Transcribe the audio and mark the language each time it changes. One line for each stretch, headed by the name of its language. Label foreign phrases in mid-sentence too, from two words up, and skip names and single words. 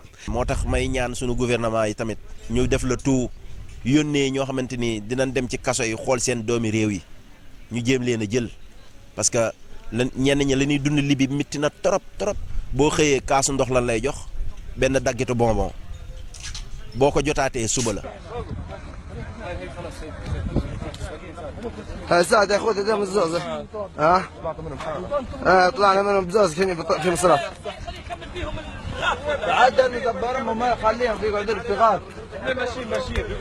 Wolof: moo tax may ñaan suñu gouvernement yi tamit ñu def la tout yónnee ñoo xamante ni dinañ dem ci kaso yi xool seen doomi réew yi ñu jéem leen a jël
French: parce que
Wolof: lan ñenn ñi la ñuy dund Libye mitti na trop boo xëyee kaasu ndox lan lay jox benn daggitu bonbon boo ko jotaatee suba la.
Arabic: ساعد يا اخوي قدام الزوز ها طلعنا منهم بزوز في مصرف عدل ندبرهم وما يخليهم يقعدوا في غار ماشي